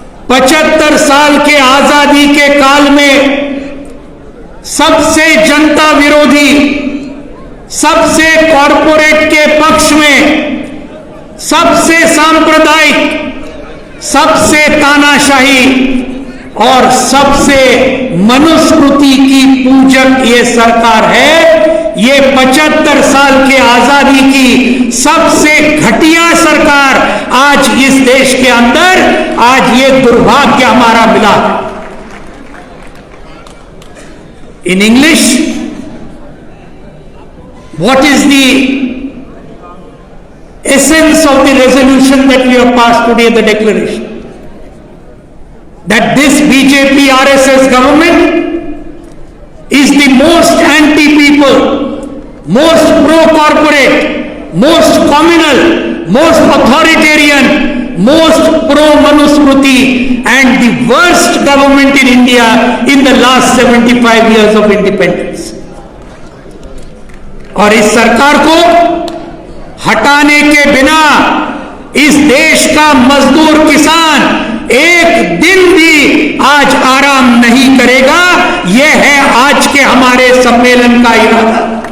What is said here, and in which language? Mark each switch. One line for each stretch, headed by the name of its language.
Hindi: 75 साल के आजादी के काल में सबसे जनता विरोधी, सबसे कॉरपोरेट के पक्ष में, सबसे सांप्रदायिक, सबसे तानाशाही और सबसे मनुस्मृति की पूजक ये सरकार है। ये 75 साल के आजादी की सबसे घटिया सरकार आज इस देश के अंदर, आज ये दुर्भाग्य हमारा मिला।
English: In English, what is the essence of the resolution that we have passed today, the declaration? That this BJP RSS government is the most anti-people, most pro-corporate, most communal, most authoritarian, most pro-manusmruti and the worst government in India in the last 75 years of independence.
Hindi: और इस सरकार को हटाने के बिना इस देश का मजदूर किसान एक दिन भी आज आराम नहीं करेगा। यह है आज के हमारे सम्मेलन का इरादा।